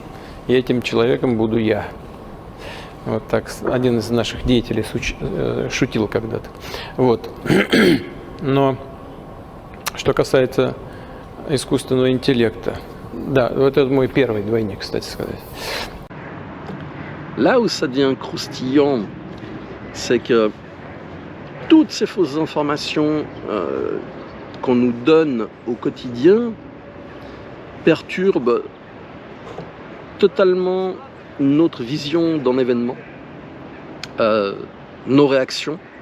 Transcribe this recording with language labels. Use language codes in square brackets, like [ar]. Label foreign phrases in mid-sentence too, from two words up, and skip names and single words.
[ru] И этим человеком буду я. Вот так один из наших деятелей шутил когда-то. Вот. Но что касается искусственного интеллекта, да, вот это мой первый двойник, кстати сказать. [fr] Là où ça devient croustillant, c'est que toutes ces fausses informations qu'on nous donne au quotidien perturbent totalement notre vision d'un événement, nos réactions,